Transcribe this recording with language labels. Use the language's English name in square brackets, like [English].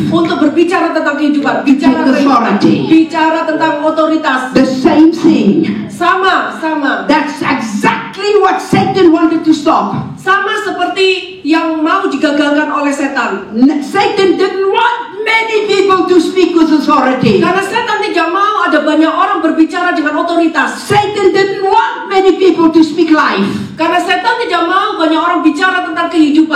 [Indonesian] untuk berbicara tentang kehidupan, bicara [English] take authority. [Indonesian] bicara tentang otoritas. [English] The same thing. [Indonesian] Sama. [English] That's exactly what Satan wanted to stop. [Indonesian] Sama seperti yang mau digagalkan oleh setan. [English] Satan didn't want many people to speak with authority. [Indonesian] Karena setan tidak mau ada banyak orang berbicara dengan otoritas. [English] Satan didn't want many people to speak life. [Indonesian] Karena setan tidak mau banyak orang bicara tentang kehidupan.